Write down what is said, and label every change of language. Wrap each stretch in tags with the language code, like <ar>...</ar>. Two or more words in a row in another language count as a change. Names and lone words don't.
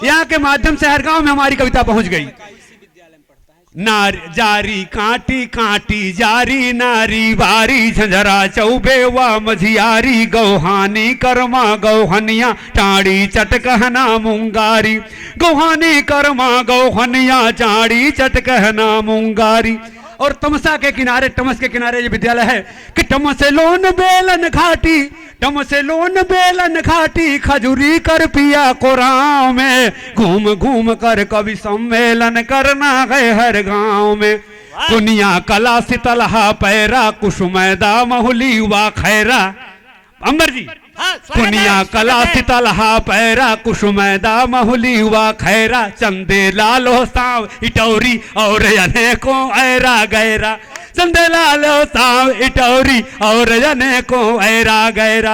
<hi>यहाँ के माध्यम से हर गांव में हमारी कविता पहुंच गई। नार जारी कांटी कांटी जारी नारी वारी झंझरा चौबे व मझियारी गौहानी कर्मा गौहनिया टाड़ी चटकहना मुंगारी, गौहानी कर्मा गौहनिया चाड़ी चटकहना मुंगारी। और तमसा के किनारे, टमस के किनारे ये विद्यालय है कि टमसेलोन बेलन घाटी खजूरी कर पिया कोराव में, घूम घूम कर कवि सम्मेलन करना है हर गांव में। दुनिया कला सितलहा पैरा कुसुमैदा महुली वा खैरा, अंबर जी दुनिया कला सितलहा पैरा कुसुमैदा महुली वा खैरा, चंदे लालो साव इटौरी और अनेकों ऐरा गैरा, चंदे लालो साव इटौरी और अनेकों ऐरा गैरा।</hi>